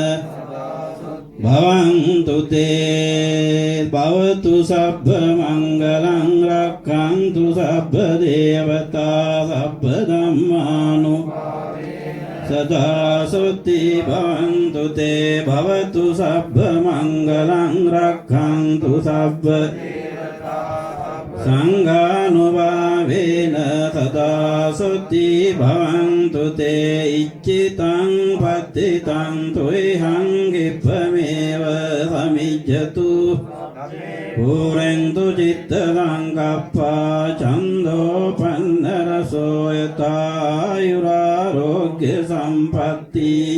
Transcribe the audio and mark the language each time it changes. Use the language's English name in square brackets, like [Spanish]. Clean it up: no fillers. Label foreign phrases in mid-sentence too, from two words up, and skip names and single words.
[Pali] භවන්තු තේ භවතු සබ්බ මංගලං රක්ඛන්තු සබ්බ දේවතා සබ්බ ධම්මානුභාවේන සදා සොත්ති භවන්තු තේ භවතු සබ්බ මංගලං රක්ඛන්තු සබ්බ සංඝානුභාවේන සදා සොත්ති භවන්තු තේ ඉච්ඡිතං පත්තිතං තොයං ගෙප්පමේව සමිජ්ජතු පුරෙන්තු චිත්ත සංකප්පා චන්දෝ පන්නරසෝ යතායුරාරෝග්‍ය සම්පatti